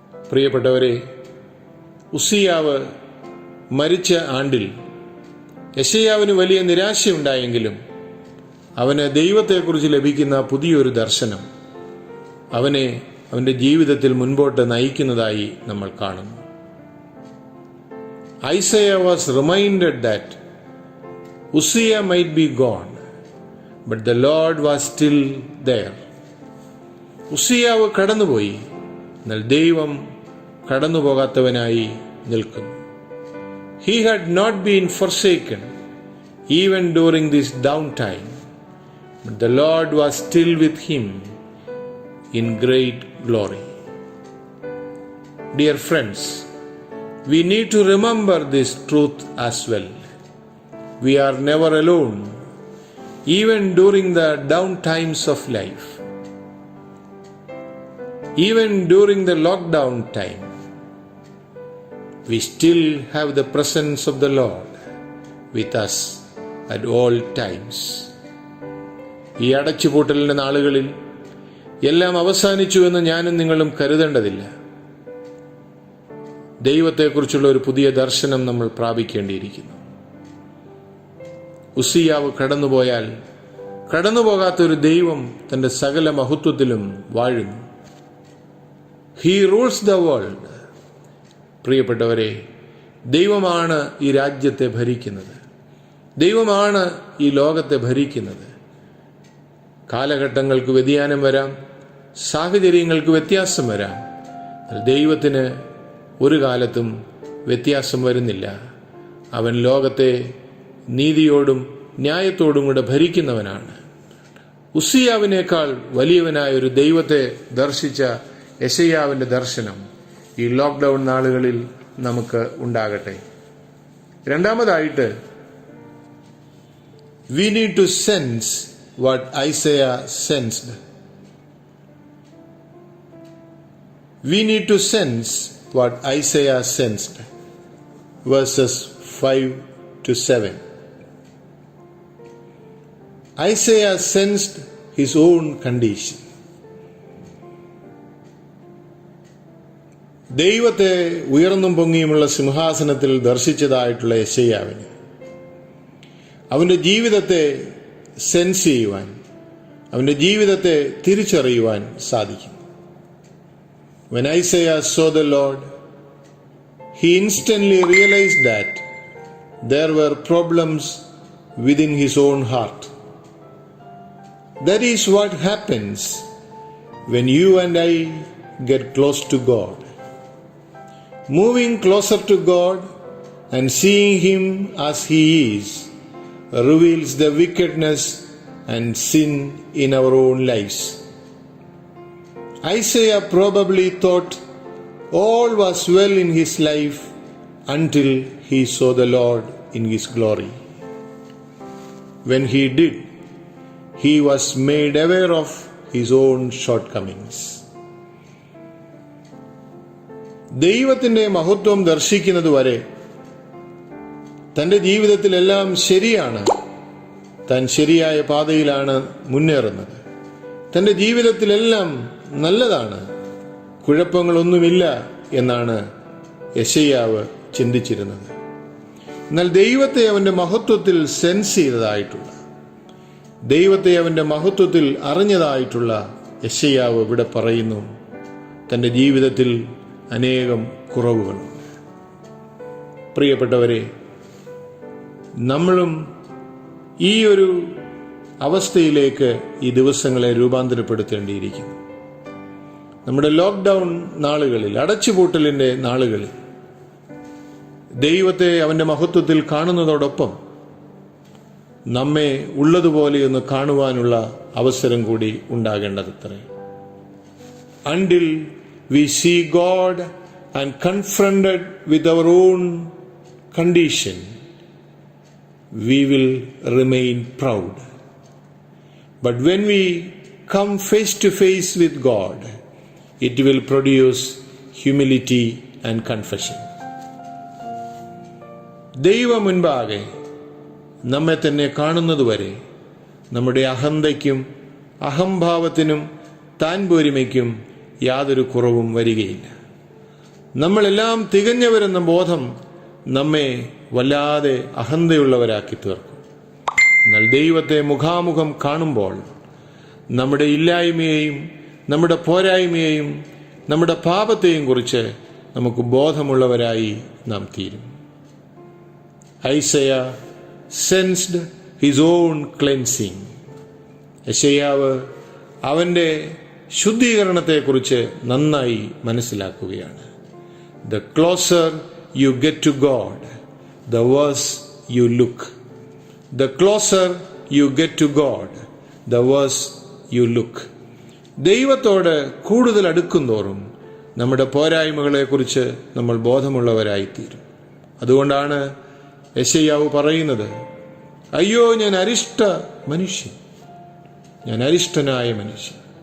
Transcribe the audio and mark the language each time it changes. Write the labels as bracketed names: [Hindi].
[Malayalam] പ്രിയപ്പെട്ടവരെ, ഉസിയാവ് മരിച്ച ആണ്ടിൽ യെശയ്യാവിന് വലിയ നിരാശയുണ്ടായെങ്കിലും അവന് ദൈവത്തെക്കുറിച്ച് ലഭിക്കുന്ന പുതിയൊരു ദർശനം അവൻ്റെ ജീവിതത്തിൽ മുൻപോട്ട് നയിക്കുന്നതായി നമ്മൾ കാണുന്നു. [English] Isaiah was reminded that Uzziah might be gone, but the Lord was still there. [Malayalam] ഉസിയാവ് കടന്നുപോയി, എന്നാൽ ദൈവം കടന്നുപോകാത്തവനായി നിൽക്കുന്നു. [English] He had not been forsaken even during this downtime, but the Lord was still with him in great glory. Dear friends, we need to remember this truth as well. We are never alone, even during the down times of life. Even during the lockdown time, we still have the presence of the Lord with us at all times. [Malayalam] ഈ അടച്ചുപൂട്ടലിൻ്റെ നാളുകളിൽ എല്ലാം അവസാനിച്ചു എന്ന് ഞാനും നിങ്ങളും കരുതേണ്ടതില്ല. ദൈവത്തെക്കുറിച്ചുള്ള ഒരു പുതിയ ദർശനം നമ്മൾ പ്രാപിക്കേണ്ടിയിരിക്കുന്നു. ഉസിയാവ് കടന്നുപോയാൽ കടന്നുപോകാത്തൊരു ദൈവം തൻ്റെ സകല മഹത്വത്തിലും വാഴുന്നു. [English] He rules the world. [Malayalam] പ്രിയപ്പെട്ടവരെ, ദൈവമാണ് ഈ രാജ്യത്തെ ഭരിക്കുന്നത്. ദൈവമാണ് ഈ ലോകത്തെ ഭരിക്കുന്നത്. കാലഘട്ടങ്ങൾക്ക് വ്യതിയാനം വരാം, സാഹചര്യങ്ങൾക്ക് വ്യത്യാസം വരാം. ദൈവത്തിന് ഒരു കാലത്തും വ്യത്യാസം വരുന്നില്ല. അവൻ ലോകത്തെ നീതിയോടും ന്യായത്തോടും കൂടെ ഭരിക്കുന്നവനാണ്. ഉസിയാവിനേക്കാൾ വലിയവനായ ഒരു ദൈവത്തെ ദർശിച്ച യെശയ്യാവിൻ്റെ ദർശനം ഈ ലോക്ക്ഡൗൺ നാളുകളിൽ നമുക്ക് ഉണ്ടാകട്ടെ. രണ്ടാമതായിട്ട്, [English] we need to sense what Isaiah sensed. We need to sense what Isaiah sensed. Verses 5 to 7. Isaiah sensed his own condition. [Malayalam] ദൈവത്തെ ഉയർന്നും പൊങ്ങിയുമുള്ള സിംഹാസനത്തിൽ ദർശിച്ചതായിട്ടുള്ള യെശയ്യാവിന് അവൻ്റെ ജീവിതത്തെ സെൻസ് ചെയ്യുവാൻ, അവൻ്റെ ജീവിതത്തെ തിരിച്ചറിയുവാൻ സാധിക്കും. [English] When Isaiah saw the Lord, he instantly realized that there were problems within his own heart. That is what happens when you and I get close to God. Moving closer to God and seeing Him as He is reveals the wickedness and sin in our own lives. Isaiah probably thought all was well in his life until he saw the Lord in His glory. When he did, he was made aware of his own shortcomings. [Malayalam] ദൈവത്തിൻ്റെ മഹത്വം ദർശിക്കുന്നതുവരെ തൻ്റെ ജീവിതത്തിലെല്ലാം ശരിയാണ്, താൻ ശരിയായ പാതയിലാണ് മുന്നേറുന്നത്, തൻ്റെ ജീവിതത്തിലെല്ലാം നല്ലതാണ്, കുഴപ്പങ്ങളൊന്നുമില്ല എന്നാണ് യെശയ്യാവ് ചിന്തിച്ചിരുന്നത്. എന്നാൽ ദൈവത്തെ അവൻ്റെ മഹത്വത്തിൽ സെൻസ് ചെയ്തതായിട്ടുള്ള, ദൈവത്തെ അവൻ്റെ മഹത്വത്തിൽ അറിഞ്ഞതായിട്ടുള്ള യെശയ്യാവ് ഇവിടെ പറയുന്നു, തൻ്റെ ജീവിതത്തിൽ അനേകം കുറവുകളുണ്ട്. പ്രിയപ്പെട്ടവരെ, നമ്മളും ഈ ഒരു അവസ്ഥയിലേക്ക് ഈ ദിവസങ്ങളെ രൂപാന്തരപ്പെടുത്തേണ്ടിയിരിക്കുന്നു. നമ്മുടെ ലോക്ക്ഡൗൺ നാളുകളിൽ, അടച്ചുപൂട്ടലിൻ്റെ നാളുകളിൽ ദൈവത്തെ അവൻ്റെ മഹത്വത്തിൽ കാണുന്നതോടൊപ്പം നമ്മെ ഉള്ളതുപോലെയൊന്ന് കാണുവാനുള്ള അവസരം കൂടി ഉണ്ടാകേണ്ടതത്രേ. [English] Until we see God and confronted with our own condition, we will remain proud. But when we come face to face with God, it will produce humility and confession. [Malayalam] ദൈവം മുൻപാകെ നമ്മെ തന്നെ കാണുന്നതുവരെ നമ്മുടെ അഹന്തയ്ക്കും അഹംഭാവത്തിനും താൻ പോരിമയ്ക്കും യാതൊരു കുറവും വരികയില്ല. നമ്മളെല്ലാം തികഞ്ഞവരെന്ന ബോധം നമ്മെ വല്ലാതെ അഹന്തയുള്ളവരാക്കി തീർക്കും. എന്നാൽ ദൈവത്തെ മുഖാമുഖം കാണുമ്പോൾ നമ്മുടെ ഇല്ലായ്മയെയും നമ്മുടെ പോരായ്മയെയും നമ്മുടെ പാപത്തെയും കുറിച്ച് നമുക്ക് ബോധമുള്ളവരായി നാം തീരും. [English] Isaiah sensed his own cleansing. [Malayalam] യെശയ്യാവ് അവൻ്റെ ശുദ്ധീകരണത്തെക്കുറിച്ച് നന്നായി മനസ്സിലാക്കുകയാണ്. [English] The closer you get to God, the worse you look. The closer you get to God, the worse you look. [Malayalam] ദൈവത്തോട് കൂടുതൽ അടുക്കുന്തോറും നമ്മുടെ പോരായ്മകളെക്കുറിച്ച് നമ്മൾ ബോധമുള്ളവരായിത്തീരും. അതുകൊണ്ടാണ് യെശയ്യാവ് പറയുന്നത്, അയ്യോ ഞാൻ അരിഷ്ട മനുഷ്യൻ, ഞാൻ അരിഷ്ടനായ മനുഷ്യൻ.